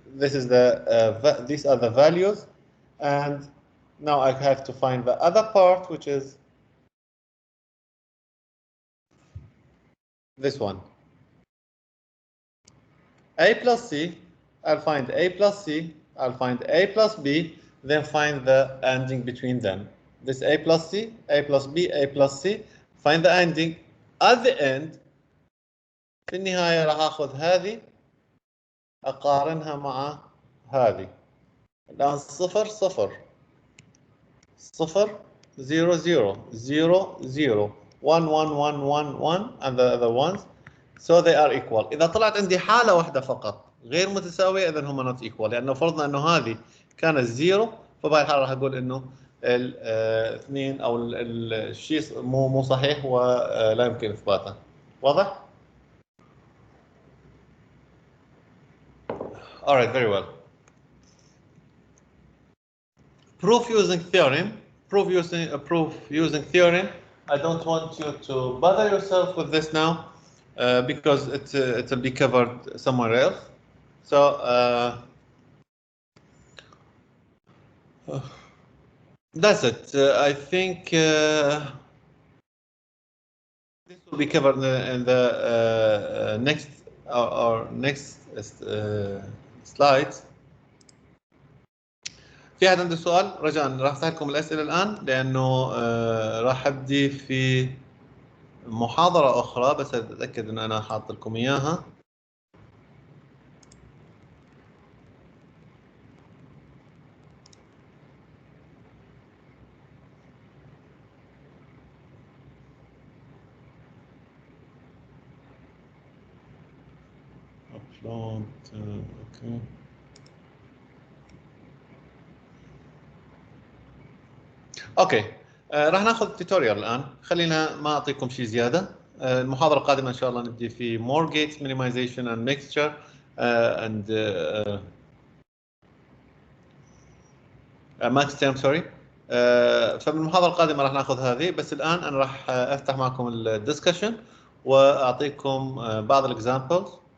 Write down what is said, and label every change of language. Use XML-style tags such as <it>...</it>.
<en>This is the these are the values, and now I have to find the other part, which is this one. A plus C. I'll find A plus C. I'll find A plus B. Then find the ending between them. This A plus C, A plus B, A plus C. Find the ending. At the end,</en> <ar>في النهاية راح آخذ هذه أقارنها مع هذه. الآن 0 0 0 0 0 0 0 1 1 1 1 1</ar> <en>and the other ones, so they are equal.</en> <ar>إذا طلعت عندي حالة واحدة فقط غير متساوية إذا هم</ar> <en>not equal،</en> <ar>لأنه فرضنا إنه هذه كانت 0، فبهاي الحالة راح أقول إنه الاثنين أو الشيء مو صحيح ولا يمكن إثباته. واضح؟</ar> <en>All right, very well. Proof using theorem. Proof using theorem. I don't want you to bother yourself with this now because it'll be covered somewhere else. So that's it. I think this will be covered in the next slides.</en> <ar>في أحد عنده سؤال؟ رجاء راح أفتح لكم الأسئلة الآن لأنه راح أبدي في محاضرة أخرى، بس أتأكد إن أنا حاط لكم إياها.</ar> <en>Upload. Okay.</en> <ar>اوكي راح ناخذ توتوريال الان، خلينا ما اعطيكم شيء زياده. المحاضره القادمه ان شاء الله نبدي في</ar> <en>more gates minimization and mixture and max term sorry.</en> <ar>فبالمحاضره القادمه راح ناخذ هذه، بس الان انا راح افتح معكم الدسكشن واعطيكم بعض الاكزامبلز.</ar>